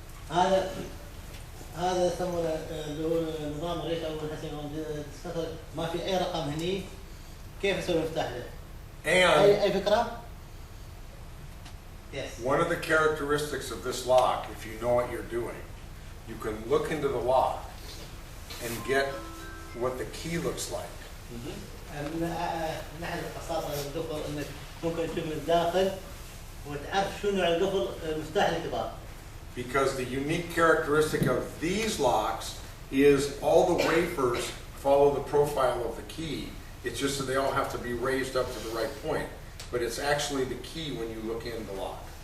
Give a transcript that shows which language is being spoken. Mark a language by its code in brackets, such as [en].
[ar] هذا يسمونه اللي هو نظام الريش او الحسين ما في اي رقم هني، كيف اسوي مفتاح له؟ اي فكره؟ [en] Yes. One of the characteristics of this lock, if you know what you're doing, you can look into the lock and get what the key looks like. [ar] من ناحيه الخصائص القفل انك ممكن تشوف من الداخل وتعرف شو نوع القفل المفتاح اللي تبغاه. [en] Because the unique characteristic of these locks is all the wafers follow the profile of the key. It's just that they all have to be raised up to the right point. But it's actually the key when you look in the lock.